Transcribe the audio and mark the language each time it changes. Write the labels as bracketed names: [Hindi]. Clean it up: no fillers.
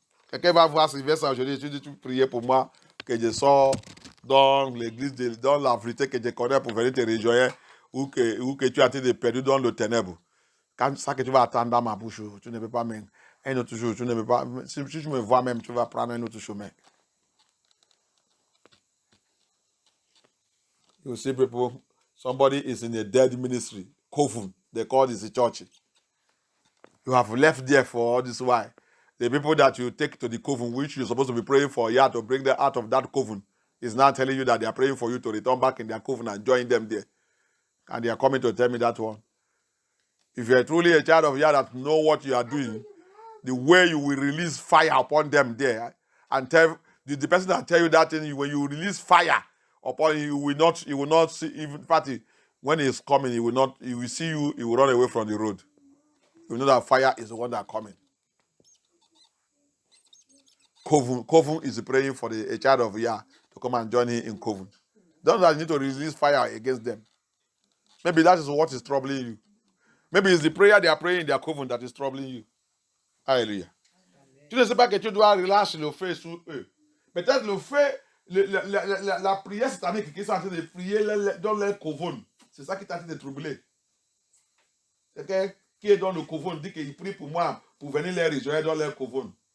[French] Quelqu'un va voir Sylvestre aujourd'hui, tu dis, tu priais pour moi, que je sors dans l'église, dans la vérité que je connais pour venir te rejoindre, ou que tu as été perdu dans le ténèbre. Quand ça que tu vas attendre dans ma bouche, tu ne peux pas même. Un autre jour, tu ne peux pas. Si tu me vois même, tu vas prendre un autre chemin. [English] You see people, somebody is in a dead ministry, coven, they call this a church. You have left there for all this while. The people that you take to the coven, which you're supposed to be praying for, you have to bring them out of that coven, is now telling you that they are praying for you to return back in their coven and join them there. And they are coming to tell me that one. If you are truly a child of Yah that know what you are doing, the way you will release fire upon them there, and tell the person that tell you that thing, when you release fire upon him, you will not see, even party when he's coming, he will see you, he will run away from the road. You know that fire is the one that is coming. Coven is praying for a child of Yah to come and join him in coven. Don't that you need to release fire against them. Maybe that is what is troubling you. Maybe it's the prayer they are praying in their coven that is troubling you. Alléluia. [French] Tu ne sais pas que tu dois relâcher le feu sur eux. Peut-être le feu, la prière satanique qui est en train de prier dans leur coven. C'est ça qui t'a en train de troubler. Quelqu'un qui est dans le coven dit qu'il prie pour moi pour venir les rejoindre dans leur coven.